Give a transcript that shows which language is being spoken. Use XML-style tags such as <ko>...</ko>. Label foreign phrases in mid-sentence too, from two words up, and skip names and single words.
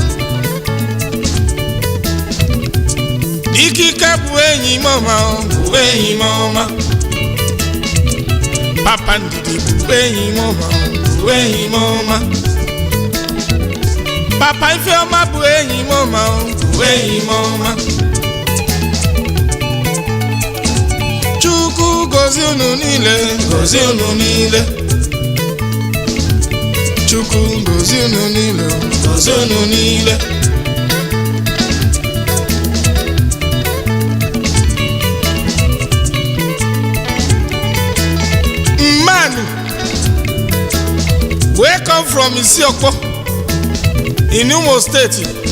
<ig>Ikika buwe mama, buwe mama. Papa ndidi buwe mama, buwe mama. Papa ifeoma buwe mama, buwe mama. Chukwu gozi unu niile, gozi unu niile. Chukwu gozi unu niile, gozi unu niile.</ig> <en>Man, we come from Isiokpo in Imo State.</en>